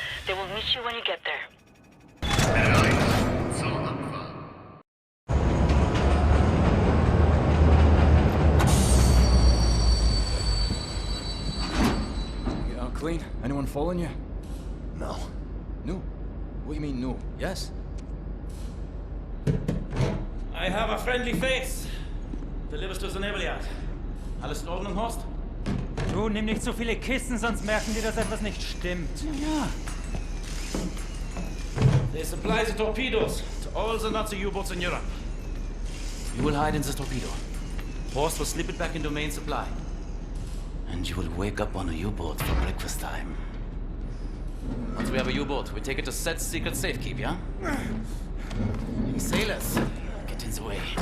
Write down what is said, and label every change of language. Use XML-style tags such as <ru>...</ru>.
<en>They will meet you when you get there. You out clean? Anyone following you? No. No? What do you mean, no? Yes? I have a friendly face. Delivers to the naval yard.</en> <de>Alles in Ordnung, Horst? Du, nimm nicht so viele Kisten, sonst merken die, dass etwas nicht stimmt. Ja.</de> <en>They supply the torpedoes to all the Nazi U-boats in Europe. You will hide in the torpedo. Horst will slip it back into main supply. And you will wake up on a U-boat for breakfast time. Once we have a U-boat, we take it to Set's secret safekeep, yeah? You sailors, get in the way.</en>